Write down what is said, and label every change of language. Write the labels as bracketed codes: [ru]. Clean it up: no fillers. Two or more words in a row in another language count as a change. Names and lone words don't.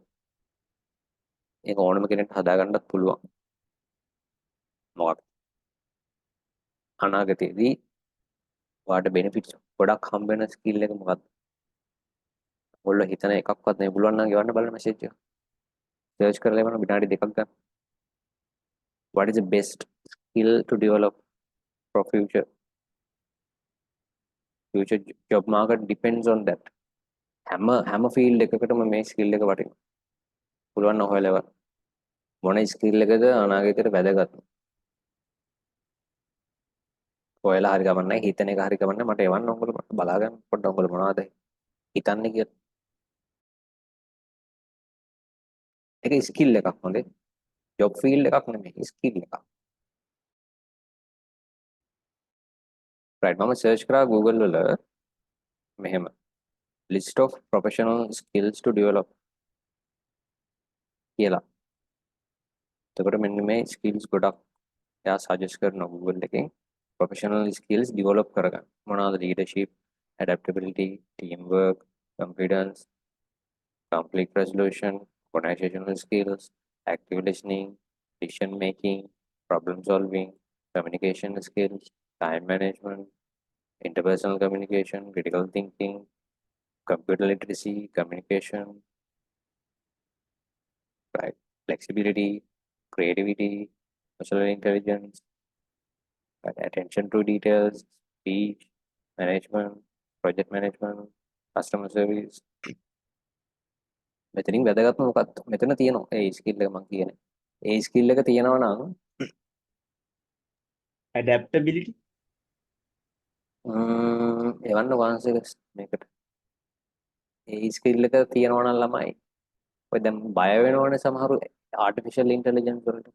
[si] ඒක ඕනම කෙනෙක්ට හදාගන්නත් පුළුවන්. මොකක්ද? අනාගතයේදී ඔයාලට බෙනිෆිට්ස් ගොඩක් හම්බ වෙන ස්කිල් එක මොකක්ද? ඔයාලා හිතන එකක්වත් නෙවෙයි පුළුවන් නම් ගෙවන්න බලන්න මැසේජ් එක. සර්ච් කරලා එවන විනාඩි දෙකක් ගන්න. [en] What is the best skill to develop for future job market depends on that. [si] හැම ෆීල්ඩ් එකකටම මේ ස්කිල් එක වටිනවා. පුළුවන් නම් හොයලා එවන්න. මොන ස්කිල් එකද අනාගතයට වැදගත්? හොයලා හරි ගමන් නැහැ හිතන එක හරි ගමන් නැහැ මට එවන්න ඕගොල්ලෝ මට බලා ගන්න පොඩ්ඩක් ඕගොල්ලෝ මොනවද හිතන්නේ කියලා. ඒක ස්කිල් එකක් හොඳේ. [en] job field [si] එකක් නෙමෙයි ස්කිල් එකක්. රයිට් මම සර්ච් කරා Google වල මෙහෙම [en] list of professional skills to develop [si] කියලා. එතකොට මෙන්න මේ ස්කිල්ස් ගොඩක් එයා සජෙස්ට් කරනවා Google එකෙන් [en] professional skills develop [si] කරගන්න. [en] මොනවාද leadership, adaptability, teamwork, confidence, conflict resolution, organizational skills, active listening, decision making, problem solving, communication skills, time management, interpersonal communication, critical thinking, computer literacy, communication, right? Flexibility, creativity, emotional intelligence, right? Attention to details, speech, management, project management, customer service. [si] මෙතනින් වැදගත්ම මොකක්ද? මෙතන තියෙනවා ඒ ස්කිල් එක මම කියන්නේ. ඒ ස්කිල් එක තියෙනවා නම් adaptability එවන්න වහන්සේට මේකට. ඒ ස්කිල් එක තියෙනවා නම් ළමයි ඔය දැන් බය වෙනවනේ සමහරු [en] artificial intelligence [si] වලට.